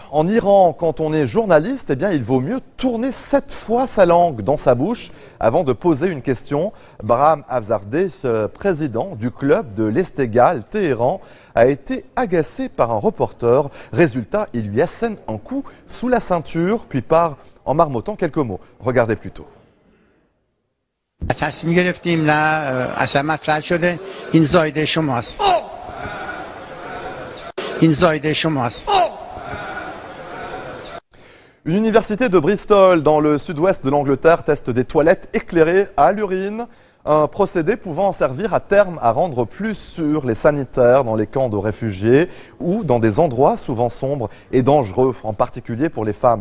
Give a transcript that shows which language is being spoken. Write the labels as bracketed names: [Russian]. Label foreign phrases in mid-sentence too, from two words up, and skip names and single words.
[French] En Iran, quand on est journaliste, eh bien, il vaut mieux tourner 7 fois sa langue dans sa bouche avant de poser une question. Bahram Afzardeh, président du club de l'Esteghlal Téhéran, a été agacé par un reporter. Résultat, il lui assène un coup sous la ceinture, puis part en marmottant quelques mots. Regardez plutôt. [Persian] تصمیم گرفتیم نه اصلا مطرح شده این زایده شماست این زایده شماست. [French] Une université de Bristol, dans le sud-ouest de l'Angleterre, teste des toilettes éclairées à l'urine, un procédé pouvant servir à terme à rendre plus sûrs les sanitaires dans les camps de réfugiés ou dans des endroits souvent sombres et dangereux, en particulier pour les femmes.